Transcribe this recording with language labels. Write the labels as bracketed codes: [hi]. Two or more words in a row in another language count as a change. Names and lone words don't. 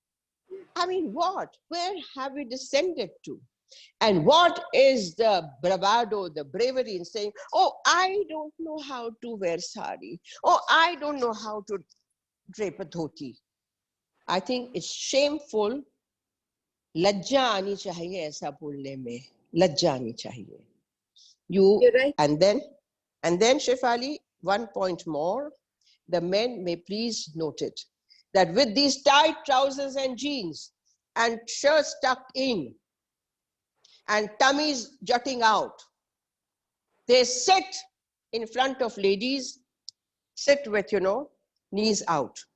[en] I mean, what? Where have we descended to? And what is the bravado, the bravery in saying, oh, I don't know how to wear sari. Oh, I don't know how to drape a dhoti. I think it's shameful. [hi] लज्जा आनी चाहिए ऐसा बोलने में. लज्जा आनी चाहिए. [en] You're right. And then Shefali, one point more. The men may please note it, that with these tight trousers and jeans and shirts tucked in, and tummies jutting out, they sit in front of ladies, sit with, you know, knees out.